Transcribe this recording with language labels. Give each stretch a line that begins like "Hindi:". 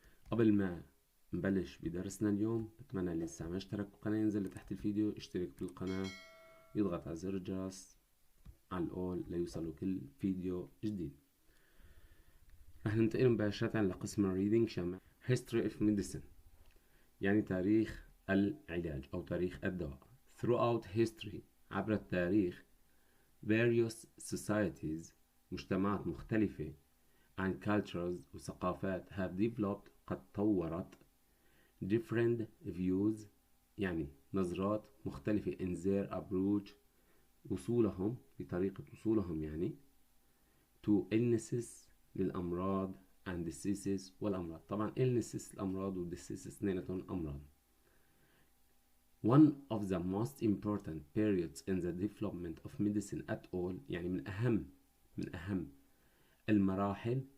Arabic: قبل ما نبلش بدرسنا اليوم بتمنى اللي لسه ما اشترك بالقناة ينزل لتحت الفيديو يشترك بالقناة، يضغط على زر الجرس على الأول ليوصلوا كل فيديو جديد. رح ننتقل مباشرة لقسم الريدنج شامل
English: History of Medicine،
Arabic: يعني تاريخ العلاج أو تاريخ الدواء.
English: Throughout history،
Arabic: عبر التاريخ،
English: various societies،
Arabic: مجتمعات مختلفة
English: and cultures
Arabic: وثقافات
English: have developed،
Arabic: قد طورت
English: different views،
Arabic: يعني نظرات مختلفة
English: in their approach،
Arabic: وصولهم بطريقة وصولهم يعني
English: to illnesses
Arabic: للأمراض
English: and diseases
Arabic: والأمراض. طبعا illnesses الأمراض و diseases اثنيناتهم أمراض.
English: One of the most important periods in the development of medicine at all،
Arabic: يعني من أهم المراحل.